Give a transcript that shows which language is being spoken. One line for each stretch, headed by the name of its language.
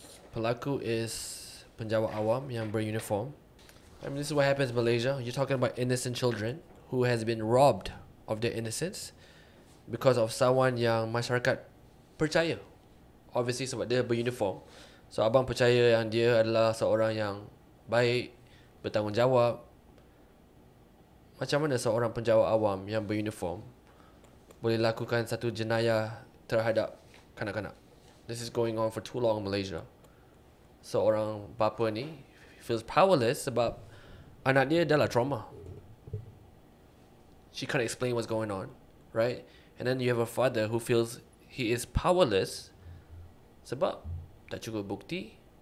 Malay: Pelaku is penjawat awam yang beruniform.
English: I mean, this is what happens in Malaysia. You're talking about innocent children who has been robbed of their innocence because of someone
Malay: yang masyarakat percaya.
English: Obviously
Malay: sebab dia beruniform. So abang percaya yang dia adalah seorang yang baik, bertanggungjawab. Macam mana seorang penjawat awam yang beruniform boleh lakukan satu jenayah terhadap kanak-kanak?
English: This is going on for too long in Malaysia.
Malay: Seorang bapa ni
English: feels powerless
Malay: sebab anak dia dah lah trauma.
English: She can't explain what's going on, right? And then you have a father who feels he is powerless
Malay: sebab tak cukup bukti.